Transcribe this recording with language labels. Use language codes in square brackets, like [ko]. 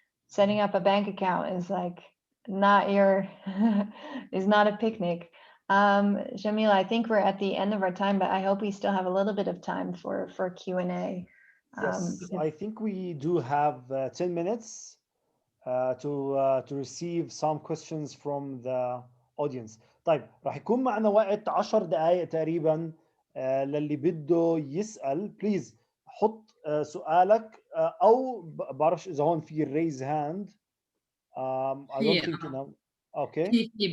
[en] Setting up a bank account is like not is not a picnic. Jamil, I think we're at the end of our time, but I hope we still have a little bit of time for Q&A. Yes, I think we do have 10 minutes to receive some questions from the audience. [ar] طيب راح يكون معنا وقت 10 دقائق تقريبا للي بده يسأل. بليز حط سؤالك او بعرفش اذا هون في [en] raise hand. I don't think okay